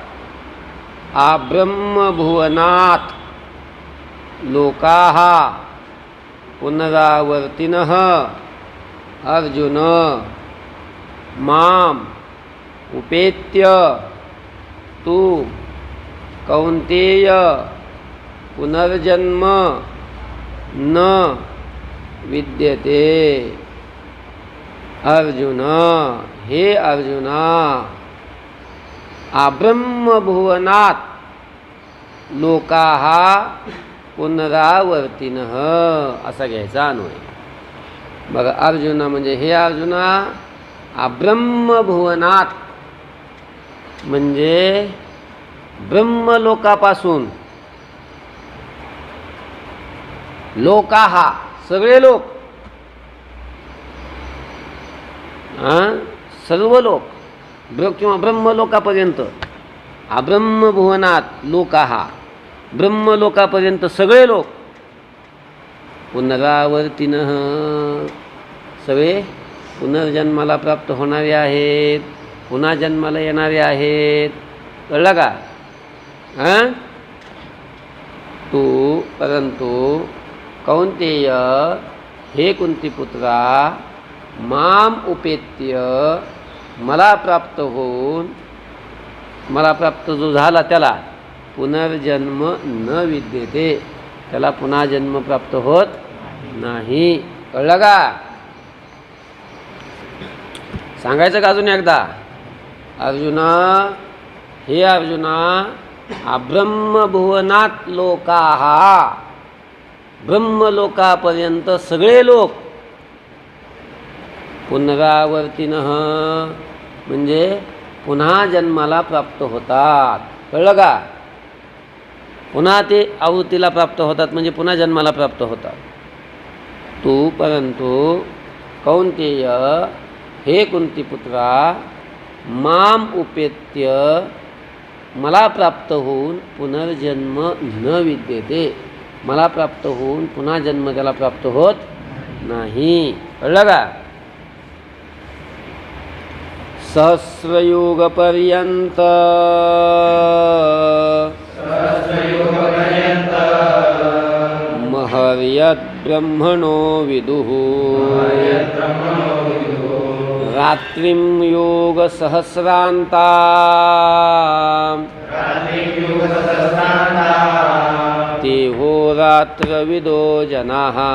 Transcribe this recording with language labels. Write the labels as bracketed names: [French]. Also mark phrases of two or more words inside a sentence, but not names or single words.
[Sanskrit] आब्रह्मभुवनात् लोकाः पुनरावर्तिनः अर्जुन माम उपेत्य तु कौन्तेय पुनर्जन्म न विद्यते। [Marathi] अर्जुन, हे अर्जुना, [Sanskrit] आब्रह्मभुवनात् लोकाः पुनरावर्तिनः [Marathi] असा घ्यायचा अन्वय। बघा, अर्जुना म्हणजे हे अर्जुना, आब्रह्मभुवनात म्हणजे ब्रह्मलोकापासून, लोकाः सगळे लोक, सर्व लोक किंवा ब्रह्मलोकापर्यंत। [Sanskrit] आब्रह्मभुवनात लोकाः [Marathi] ब्रह्मलोकापर्यंत सगळे लोक पुनरावर्तिनः सगळे पुनर्जन्माला प्राप्त होणारे आहेत, पुन्हा जन्माला येणारे आहेत। कळलं का? तू परंतु कौन्तेय, हे कुंतीपुत्रा, [Sanskrit] माम उपेत्य [Marathi] मला प्राप्त होऊन, मला प्राप्त जो झाला त्याला [Sanskrit] पुनर्जन्म न विद्यते, [Marathi] त्याला पुन्हा जन्म प्राप्त होत नाही। कळलं का? सांगायचं का अजून एकदा? अर्जुना, हे अर्जुना, [Sanskrit] आब्रह्मभुवनात लोकाः [Marathi] ब्रह्मलोकापर्यंत सगळे लोक पुनरावर्तिनः म्हणजे पुन्हा जन्माला प्राप्त होतात। कळलं का? पुन्हा ते आवृत्तीला प्राप्त होतात म्हणजे पुन्हा जन्माला प्राप्त होतात। तू परंतु कौन्तेय, हे कुंतीपुत्रा, [Sanskrit] माम उपेत्य [Marathi] मला प्राप्त होऊन [Sanskrit] पुनर्जन्म न विद्यते, [Marathi] मला प्राप्त होऊन पुन्हा जन्म त्याला प्राप्त होत नाही। कळलं का? [Sanskrit] सहस्रयुगपर्यंत महर्यद् ब्रह्मणो विदुः रात्रिं योगसहस्रान्तां ते होरात्रविदो जनाः।